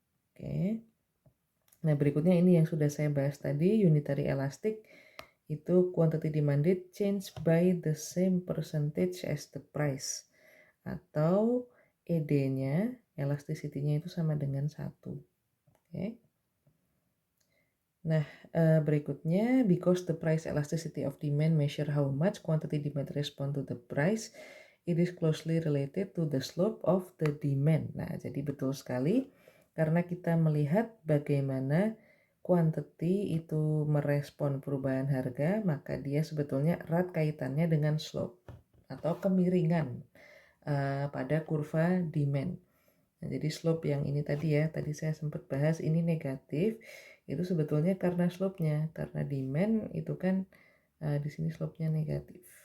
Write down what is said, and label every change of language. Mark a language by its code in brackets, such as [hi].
[id] Oke. Nah, berikutnya ini yang sudah saya bahas tadi, [en] unitary elastic itu quantity demanded change by the same percentage as the price. [id] Atau ED-nya, elasticity-nya itu sama dengan 1. Oke. Nah, berikutnya, [en] because the price elasticity of demand measure how much quantity demand respond to the price, it is closely related to the slope of the demand. [id] Nah, jadi betul sekali, karena kita melihat bagaimana quantity itu merespon perubahan harga, maka dia sebetulnya erat kaitannya dengan slope atau kemiringan pada kurva demand. Nah, jadi slope yang ini tadi ya, tadi saya sempat bahas ini negatif, itu sebetulnya karena slope-nya, karena demand itu kan di sini slope-nya negatif.